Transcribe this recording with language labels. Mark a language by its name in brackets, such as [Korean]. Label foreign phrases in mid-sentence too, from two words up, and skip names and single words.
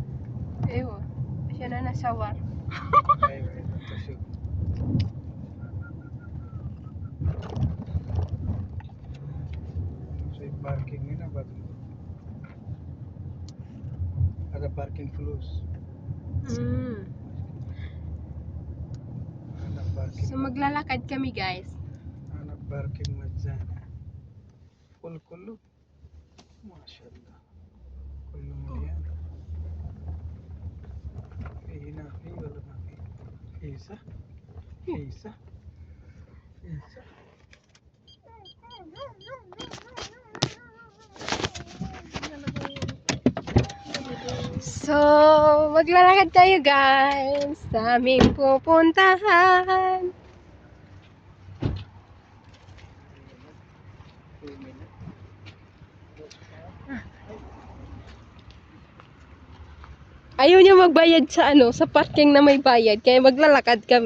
[Arabic] أيوة. عشان أنا شوار. أيوة شوف. سوي باركينج هنا بعد. هذا باركينج فلوس. [Filipino] So maglalakad kami guys. [Arabic] أنا باركينج مجانا. كله ما شاء الله. كله مليان. في هنا في ولا ما في؟ في صح؟ في صح؟ في صح؟ [Filipino] So, maglalakad tayo guys sa aming pupuntahan. Ayaw niya magbayad sa sa parking na may bayad, kaya maglalakad kami.